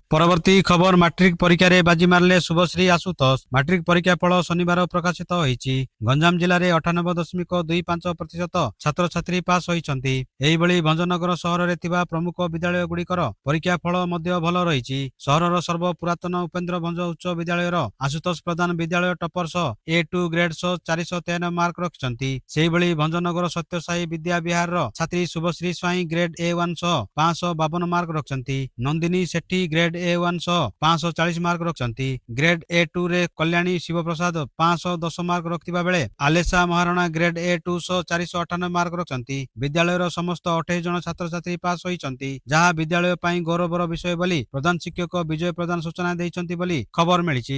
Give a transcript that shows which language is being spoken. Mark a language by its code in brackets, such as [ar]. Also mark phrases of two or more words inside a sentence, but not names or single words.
[or] ପରବର୍ତ୍ତୀ ଖବର, ମାଟ୍ରିକ ପରୀକ୍ଷା ରେ ବାଜି ମାରଲେ ଶୁଭଶ୍ରୀ ଆଶୁତୋଷ। ମାଟ୍ରିକ ପରୀକ୍ଷା ଫଳ ଶନିବାର ପ୍ରକାଶିତ ହୋଇଛି। ଗଞ୍ଜାମ ଜିଲ୍ଲା ରେ 98.25% ଛାତ୍ର ଛାତ୍ରୀ ପାସ ହୋଇଛନ୍ତି। ଏହି ବଳି ଭଞ୍ଜନଗର ସହର ରେ ଥିବା ପ୍ରମୁଖ ବିଦ୍ୟାଳୟ ଗୁଡ଼ିକର ପରୀକ୍ଷା ଫଳ ମଧ୍ୟ ଭଲ ରହି। ସହରର ସର୍ବ ପୁରାତନ ଉପେନ୍ଦ୍ର ଭଞ୍ଜ ଉଚ୍ଚ ବିଦ୍ୟାଳୟ ଆଶୁତୋଷ ପ୍ରଧାନ ବିଦ୍ୟାଳୟ ଟପର୍ସ A2 ଗ୍ରେଡ 453 ମାର୍କ ରଖିଛନ୍ତି। ସେହି ବଳି ଭଞ୍ଜନଗର ସତ୍ୟସାଇ ବିଦ୍ୟା ବିହାର ଛାତ୍ରୀ ଶୁଭଶ୍ରୀ ସ୍ୱାଇଁ ଗ୍ରେଡ A1 552 ମାର୍କ ରଖିଛନ୍ତି। ନନ୍ଦିନୀ ସେଠୀ ଗ୍ରେଡ A1 540 ମାର୍କ ରଖିଛନ୍ତି। ଗ୍ରେଡ A2 ରେ କଲ୍ୟାଣୀ ଶିବପ୍ରସାଦ 510 ମାର୍କ ରଖିବା ବେଳେ ଆଲେଶା ମହାରଣା ଗ୍ରେଡ A2 498 ମାର୍କ ରଖିଛନ୍ତି। ବିଦ୍ୟାଳୟର ସମସ୍ତ 28 ଜଣ ଛାତ୍ର ଛାତ୍ରୀ ପାସ ହୋଇଛନ୍ତି, ଯାହା ବିଦ୍ୟାଳୟ ପାଇଁ ଗୌରବର ବିଷୟ ବୋଲି ପ୍ରଧାନ ଶିକ୍ଷକ ବିଜୟ ପ୍ରଧାନ ସୂଚନା ଦେଇଛନ୍ତି ବୋଲି ଖବର ମିଳିଛି।